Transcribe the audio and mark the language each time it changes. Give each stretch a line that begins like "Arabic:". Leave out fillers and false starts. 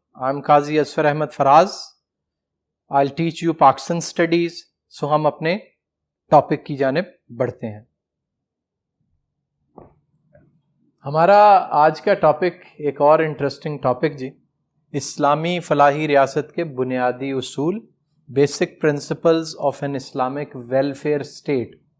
English: I'm Qazi Azfar Ahmed Faraz. I'll teach you Pakistan studies.
Urdu: ہم اپنے topic کی جانب بڑھتے ہیں. ہمارا آج کا ٹاپک ایک اور انٹرسٹنگ ٹاپک جی، اسلامی فلاحی ریاست کے بنیادی اصول،
English: Basic principles of an Islamic welfare state.